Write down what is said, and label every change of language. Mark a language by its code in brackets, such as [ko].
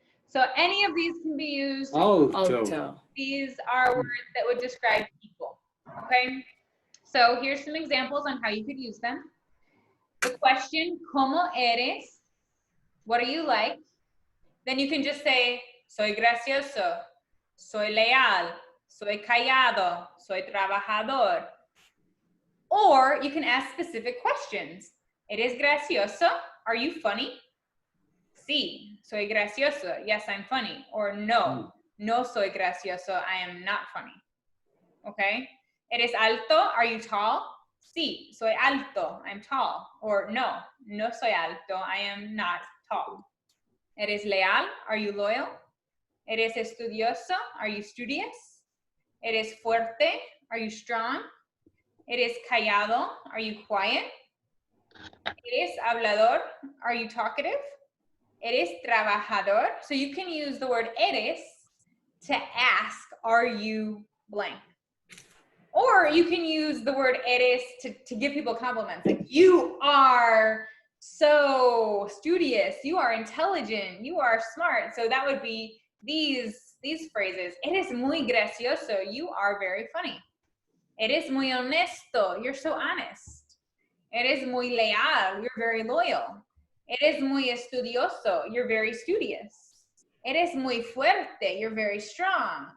[en] So any of these can be used. [es] Alto. [en] These are words that would describe people. Okay. So here's some examples on how you could use them. The question, [es] ¿Cómo eres? [en] What are you like? Then you can just say, [es] soy gracioso, soy leal, soy callado, soy trabajador. [en] Or you can ask specific questions. [es] ¿Eres gracioso? [en] Are you funny? [es] Sí, soy gracioso. [en] Yes, I'm funny. Or [es] no, no soy gracioso. [en] I am not funny. Okay? [es] ¿Eres alto? [en] Are you tall? [es] Sí, soy alto. [en] I'm tall. Or [es] no, no soy alto. [en] I am not tall. [es] ¿Eres leal? [en] Are you loyal? [es] ¿Eres estudioso? [en] Are you studious? [es] ¿Eres fuerte? [en] Are you strong? [es] ¿Eres callado? [en] Are you quiet? [es] ¿Eres hablador? [en] Are you talkative? [es] ¿Eres trabajador? [en] So you can use the word eres to ask, are you blank? Or you can use the word eres to give people compliments. Like, you are so studious, you are intelligent, you are smart. So that would be these phrases. [es] Eres muy gracioso, [en] you are very funny. [es] Eres muy honesto, [en] you're so honest. [es] Eres muy leal, [en] you're very loyal. [es] Eres muy estudioso, [en] you're very studious. [es] Eres muy fuerte, [en] you're very strong.